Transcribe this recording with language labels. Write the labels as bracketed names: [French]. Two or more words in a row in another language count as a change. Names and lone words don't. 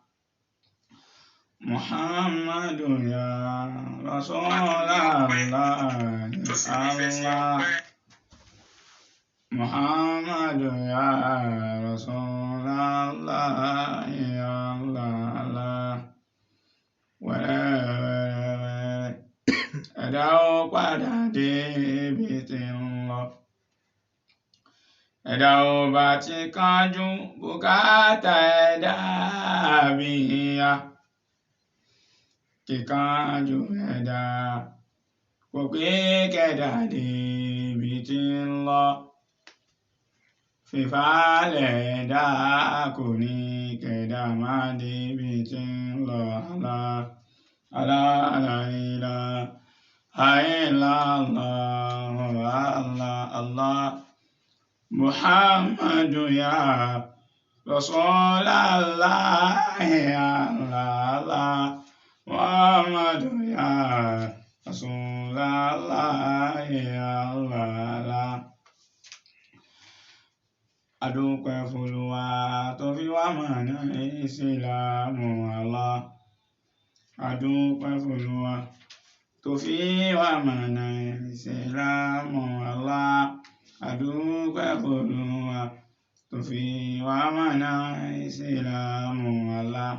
[Arabic] محمد يا رسول الله الله محمد يا رسول الله يا الله [Yoruba] wẹ́rẹ́wẹ́rẹ́ ẹ̀dá ó padà débi tí ń lọ ẹ̀dá ó bá ti kánjú bùkátà ẹ̀dá bíyà kíkánjú ẹ̀dá kò pé kẹ̀dá débi tí ń lọ fífàlẹ̀ ẹ̀dá kò ní kẹ̀dá má débi tí ń lọ [Arabic] الله محمد يا رسول الله يا الله محمد يا رسول الله يا الله. [Yoruba] Adúpẹ́ f'Olúwa tó fi wá mọ̀nà Ìsìlámù Allah. Adúpẹ́ f'Olúwa tó fi wá mọ̀nà Ìsìlámù Allah. Adúpẹ́ f'Olúwa tó fi wá mọ̀nà Ìsìlámù Allah.